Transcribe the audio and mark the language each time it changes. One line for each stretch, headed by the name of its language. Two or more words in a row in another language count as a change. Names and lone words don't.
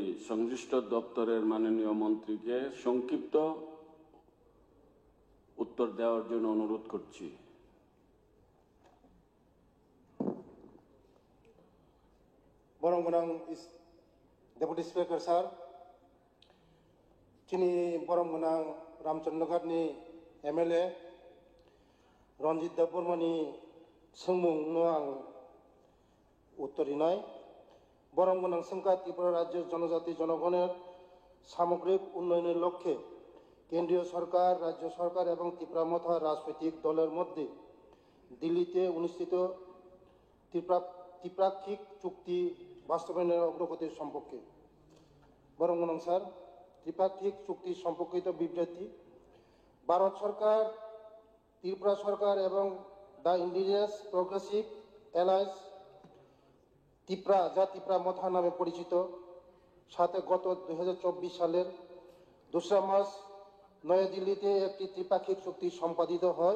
Bangla: সংশ্লিষ্ট দপ্তরের মাননীয় মন্ত্রীকে সংক্ষিপ্ত উত্তর দেওয়ার জন্য অনুরোধ করছি।
Kok Borok: বরংগনাং
English: deputy speaker sir,
Kok Borok: চিনি বরংগনাং রামচন্দ্রঘाटनि MLA रंजित देबबर्मानि सोंमुंनो आं उत्तरिनाय। बरंगनां सोंखा
Bangla: ত্রিপুরা রাজ্য জনজাতি জনগণের সামগ্রিক উন্নয়নের লক্ষ্যে কেন্দ্রীয় সরকার, রাজ্য সরকার এবং ত্রিপুরা মথা রাজনৈতিক দলের মধ্যে দিল্লিতে অনুষ্ঠিত ত্রিপাক্ষিক চুক্তি বাস্তবায়নের অগ্রগতির সম্পর্কে। বরংগনাং স্যার, ত্রিপাক্ষিক চুক্তি সম্পর্কিত বিবৃতি ভারত সরকার, ত্রিপুরা সরকার এবং দ্য ইন্ডিজিনাস প্রোগ্রেসিভ অ্যালায়েন্স ত্রিপুরা, যা ত্রিপুরা মথা নামে পরিচিত, সাথে গত 2024 সালের 2 মার্চ নয়াদিল্লিতে একটি ত্রিপাক্ষিক চুক্তি সম্পাদিত হয়।